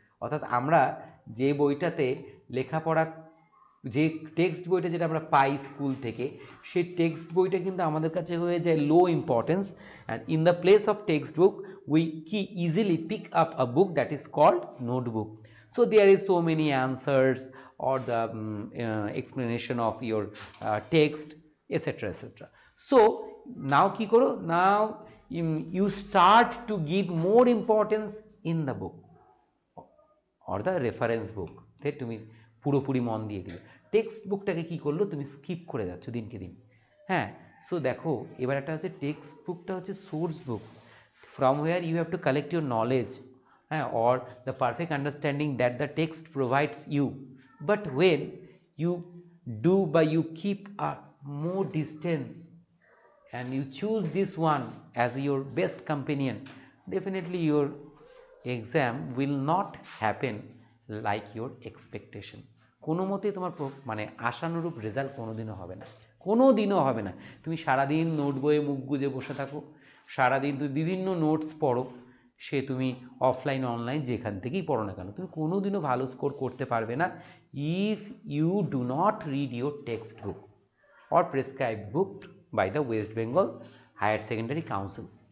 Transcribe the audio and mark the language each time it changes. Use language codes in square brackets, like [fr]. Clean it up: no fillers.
[bn] অর্থাৎ আমরা যে বইটাতে লেখাপড়া, যে টেক্সট বইটা যেটা আমরা পাই স্কুল থেকে, সেই টেক্সট বইটা কিন্তু আমাদের কাছে হয়ে যায় লো importance, [en] And in the place of text book we কি easily pick up a book that is called notebook. So there is so many answers or the explanation of your text, etc, etc. So now কি করো, now you start to give more importance in the book or the reference book, [bn] তে তুমি পুরোপুরি মন দিয়ে দিবে। Text বুকটাকে কী করলো, তুমি স্কিপ করে যাচ্ছ দিনকে দিন। [en] হ্যাঁ, সো দেখো, এবার একটা হচ্ছে টেক্সট বুকটা হচ্ছে source book, from where you have to collect your knowledge, হ্যাঁ, or the perfect understanding that the text provides you. But when you do, but you keep a more distance and you choose this one as your best companion, definitely your exam will not happen like your expectation. [bn] কোনো মতেই তোমার মানে আশানুরূপ result কোনোদিনও হবে না, কোনোদিনও হবে না। তুমি সারাদিন নোট বইয়ে মুখ গুজে বসে থাকো, সারাদিন তুমি বিভিন্ন নোটস পড়ো, সে তুমি অফলাইন অনলাইন যেখান থেকেই পড়ো না কেন, তুমি কোনোদিনও ভালো স্কোর করতে পারবে না [en] If you do not read your text book or prescribed book by the West Bengal higher secondary council.